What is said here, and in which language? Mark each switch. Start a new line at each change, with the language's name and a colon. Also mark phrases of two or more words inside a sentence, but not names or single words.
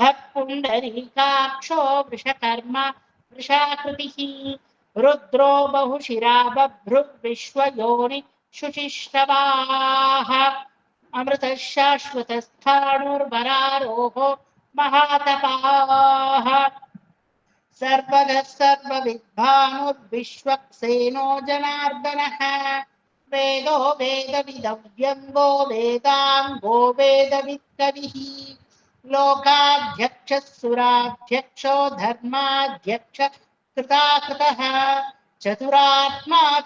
Sanskrit: పుండరీకాక్షో వృషకర్మ వృషాకృతిః రుద్రో బహుశిరా బభ్రుర్విశ్వయోని శుచిశ్రవాః అమృత శాశ్వత స్థాణుర్వరారోహో మహాతపాః सर्वगः सर्वविद्भानुर्विश्वक्सेनो जनार्दनः वेदो वेदविदव्यङ्गो वेदाङ्गो वेदवित्कविः लोकाध्यक्षः सुराध्यक्षो धर्माध्यक्ष कृताकृतः चतुरात्मा